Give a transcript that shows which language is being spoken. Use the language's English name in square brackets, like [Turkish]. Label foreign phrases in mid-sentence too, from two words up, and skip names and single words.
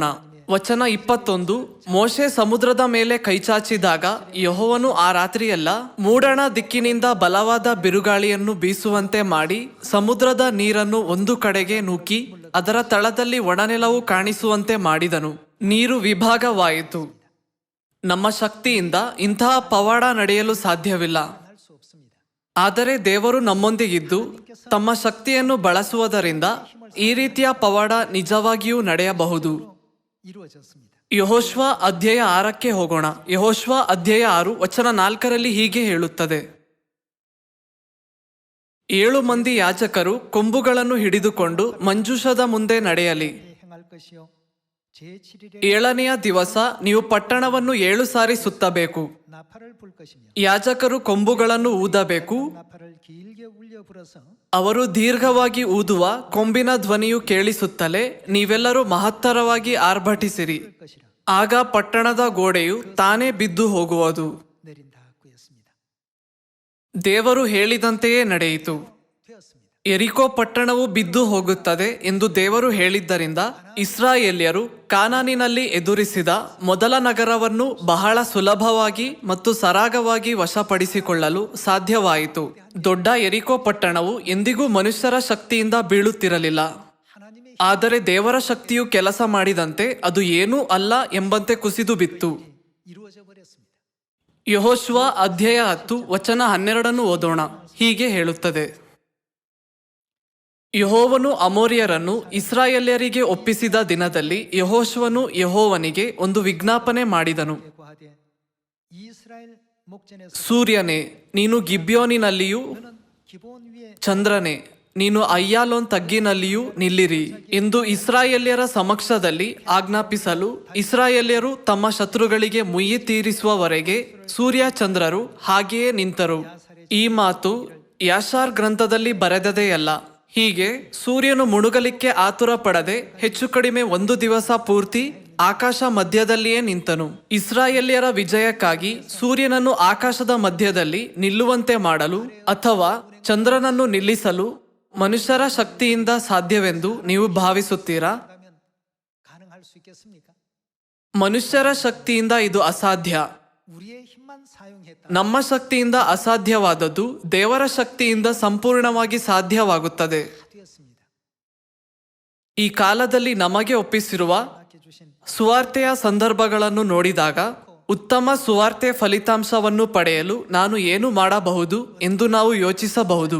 [Kannada] ವಚನ 21, ಮೋಶೆ ಸಮುದ್ರದ ಮೇಲೆ ಕೈಚಾಚಿದಾಗ ಯೆಹೋವನು ಆ ರಾತ್ರಿಯೆಲ್ಲ ಮೂಡಣ ದಿಕ್ಕಿನಿಂದ ಬಲವಾದ ಬಿರುಗಾಳಿಯನ್ನು ಬೀಸುವಂತೆ ಮಾಡಿ ಸಮುದ್ರದ ನೀರನ್ನು ಒಂದು ಕಡೆಗೆ ನೂಕಿ ಅದರ ತಳದಲ್ಲಿ ಒಣನೆಲವು ಕಾಣಿಸುವಂತೆ ಮಾಡಿದನು. ನೀರು ವಿಭಾಗವಾಯಿತು. ನಮ್ಮ ಶಕ್ತಿಯಿಂದ ಇಂತಹ ಪವಾಡ ನಡೆಯಲು ಸಾಧ್ಯವಿಲ್ಲ. [Korean] 할 수 없습니다. [Kannada] ಆದರೆ ದೇವರು ನಮ್ಮೊಂದಿಗಿದ್ದು ತಮ್ಮ ಶಕ್ತಿಯನ್ನು ಬಳಸುವುದರಿಂದ ಈ ರೀತಿಯ ಪವಾಡ ನಿಜವಾಗಿಯೂ ನಡೆಯಬಹುದು. [Korean] 이루어졌습니다. [Kannada] ಯೆಹೋಶುವ ಅಧ್ಯಾಯ 6ಕ್ಕೆ ಹೋಗೋಣ. ಯೆಹೋಶುವ ಅಧ್ಯಾಯ 6 ವಚನ 4ರಲ್ಲಿ ಹೀಗೆ ಹೇಳುತ್ತದೆ: 7 ಮಂದಿ ಯಾಜಕರು ಕೊಂಬುಗಳನ್ನು ಹಿಡಿದುಕೊಂಡು ಮಂಜೂಷದ ಮುಂದೆ ನಡೆಯಲಿ. [Korean] 행할 것이요 제7일에 [Kannada] 7ನೆಯ ದಿವಸ ನೀವು ಪಟ್ಟಣವನ್ನು 7 ಸಾರಿ ಸುತ್ತಬೇಕು. [Korean] 나팔을 불 것이며 [Kannada] ಯಾಜಕರು ಕೊಂಬುಗಳನ್ನು ಊದಬೇಕು. [Korean] 나팔을 길게 울려 불어서 [Kannada] ಅವರು ದೀರ್ಘವಾಗಿ ಊದುವ ಕೊಂಬಿನ ಧ್ವನಿಯು ಕೇಳಿಸುತ್ತಲೇ ನೀವೆಲ್ಲರೂ ಮಹತ್ತರವಾಗಿ ಆರ್ಭಟಿಸಿರಿ. [Korean] 불 것이라 [Kannada] ಆಗ ಪಟ್ಟಣದ ಗೋಡೆಯು ತಾನೇ ಬಿದ್ದು ಹೋಗುವುದು. [Korean] 내린다 하였습니다. [Kannada] ದೇವರು ಹೇಳಿದಂತೆಯೇ ನಡೆಯಿತು. [Korean] 되었습니다. [Kannada] ಎರಿಕೋ ಪಟ್ಟಣವು ಬಿದ್ದು ಹೋಗುತ್ತದೆ ಎಂದು ದೇವರು ಹೇಳಿದ್ದರಿಂದ ಇಸ್ರಾಯೇಲ್ಯರು ಕಾನಾನಿನಲ್ಲಿ ಎದುರಿಸಿದ ಮೊದಲ ನಗರವನ್ನು ಬಹಳ ಸುಲಭವಾಗಿ ಮತ್ತು ಸರಾಗವಾಗಿ ವಶಪಡಿಸಿಕೊಳ್ಳಲು ಸಾಧ್ಯವಾಯಿತು. ದೊಡ್ಡ ಎರಿಕೋ ಪಟ್ಟಣವು ಎಂದಿಗೂ ಮನುಷ್ಯರ ಶಕ್ತಿಯಿಂದ ಬೀಳುತ್ತಿರಲಿಲ್ಲ. [Korean] 하나님의 [Kannada] ಆದರೆ ದೇವರ ಶಕ್ತಿಯು ಕೆಲಸ ಮಾಡಿದಂತೆ ಅದು ಏನೂ ಅಲ್ಲ ಎಂಬಂತೆ ಕುಸಿದು ಬಿತ್ತು. [Korean] 이루어져 버렸습니다. [Kannada] ಯೆಹೋಶುವ ಅಧ್ಯಾಯ 10 ವಚನ 12 ಓದೋಣ. ಹೀಗೆ ಹೇಳುತ್ತದೆ: ಯೆಹೋವನು ಅಮೋರಿಯರನ್ನು ಇಸ್ರಾಯೇಲ್ಯರಿಗೆ ಒಪ್ಪಿಸಿದ ದಿನದಲ್ಲಿ ಯೆಹೋಶುವನು ಯೆಹೋವನಿಗೆ ಒಂದು ವಿಜ್ಞಾಪನೆ ಮಾಡಿದನು. [Korean] 고하되 이스라엘 목전에서 [Kannada] ಸೂರ್ಯನೇ, ನೀನು ಗಿಬ್ಯೋನಿನಲ್ಲಿಯೂ [Korean] 너는 기본 위에 [Kannada] ಚಂದ್ರನೇ, ನೀನು ಅಯ್ಯಾಲೋನ್ ತಗ್ಗಿನಲ್ಲಿಯೂ ನಿಲ್ಲಿರಿ ಎಂದು ಇಸ್ರಾಯೇಲ್ಯರ ಸಮಕ್ಷದಲ್ಲಿ ಆಜ್ಞಾಪಿಸಲು ಇಸ್ರಾಯೇಲ್ಯರು ತಮ್ಮ ಶತ್ರುಗಳಿಗೆ ಮುಯ್ಯಿ ತೀರಿಸುವವರೆಗೆ ಸೂರ್ಯ ಚಂದ್ರರು ಹಾಗೆಯೇ ನಿಂತರು. ಈ ಮಾತು ಯಾಷಾರ್ ಗ್ರಂಥದಲ್ಲಿ ಬರೆದದೆಯಲ್ಲ. ಹೀಗೆ ಸೂರ್ಯನು ಮುಳುಗಲಿಕ್ಕೆ ಆತುರ ಪಡದೆ ಹೆಚ್ಚು ಕಡಿಮೆ 1 ದಿವಸ ಪೂರ್ತಿ ಆಕಾಶ ಮಧ್ಯದಲ್ಲಿಯೇ ನಿಂತನು. ಇಸ್ರಾಯೇಲ್ಯರ ವಿಜಯಕ್ಕಾಗಿ ಸೂರ್ಯನನ್ನು ಆಕಾಶದ ಮಧ್ಯದಲ್ಲಿ ನಿಲ್ಲುವಂತೆ ಮಾಡಲು ಅಥವಾ ಚಂದ್ರನನ್ನು ನಿಲ್ಲಿಸಲು ಮನುಷ್ಯರ ಶಕ್ತಿಯಿಂದ ಸಾಧ್ಯವೆಂದು ನೀವು ಭಾವಿಸುತ್ತೀರಾ? [Korean] 가면 가능할 수 있겠습니까? [Kannada] ಮನುಷ್ಯರ ಶಕ್ತಿಯಿಂದ ಇದು ಅಸಾಧ್ಯ. [Korean] 우리의 힘만 사용했다. [Kannada] ನಮ್ಮ ಶಕ್ತಿಯಿಂದ ಅಸಾಧ್ಯವಾದದ್ದು ದೇವರ ಶಕ್ತಿಯಿಂದ ಸಂಪೂರ್ಣವಾಗಿ ಸಾಧ್ಯವಾಗುತ್ತದೆ. [Korean] 되었습니다. [Kannada] ಈ ಕಾಲದಲ್ಲಿ ನಮಗೆ ಒಪ್ಪಿಸಿರುವ [Korean] 맡겨주신 [Kannada] ಸುವಾರ್ತೆಯ ಸಂದರ್ಭಗಳನ್ನು ನೋಡಿದಾಗ ಉತ್ತಮ ಸುವಾರ್ತೆ ಫಲಿತಾಂಶವನ್ನು ಪಡೆಯಲು ನಾನು ಏನು ಮಾಡಬಹುದು ಎಂದು ನಾವು ಯೋಚಿಸಬಹುದು.